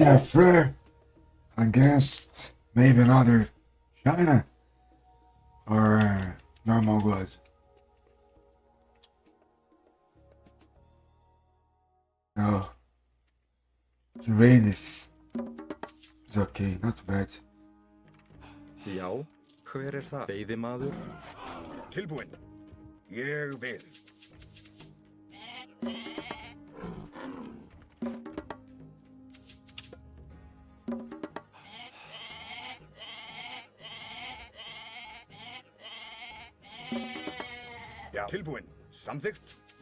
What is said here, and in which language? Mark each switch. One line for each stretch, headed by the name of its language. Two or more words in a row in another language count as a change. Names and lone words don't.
English: We are fair against maybe another China? Or normal blood? No. It's Rhaenys. It's okay, not bad.
Icelandic: Já, hver er það? Veiðimaður? Tilbúinn. Ég vil. Já. Tilbúinn. Samþykkt.